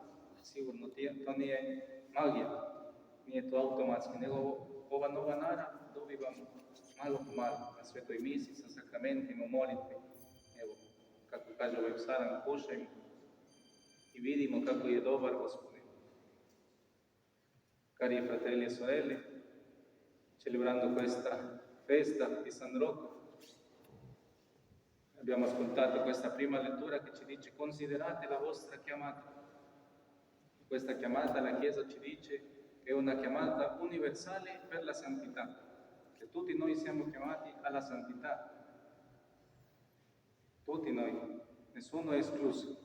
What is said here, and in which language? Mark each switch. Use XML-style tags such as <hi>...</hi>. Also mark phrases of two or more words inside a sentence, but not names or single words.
<hr>Sigurno to nije magija, nije to automatski, nego ova nova nara dobivamo malo po malo na Svetoj misi, sa sakramentima, u molitvi. Evo, kako kaže ovaj psalam, kušajmo i vidimo kako je dobar Gospodin.</hr> <it>Cari fratelli e sorelle, celebrando questa festa di San Rocco, abbiamo ascoltato questa prima lettura che ci dice: considerate la vostra chiamata. Questa chiamata la Chiesa ci dice che è una chiamata universale per la santità, che tutti noi siamo chiamati alla santità, tutti noi, nessuno è escluso.</it>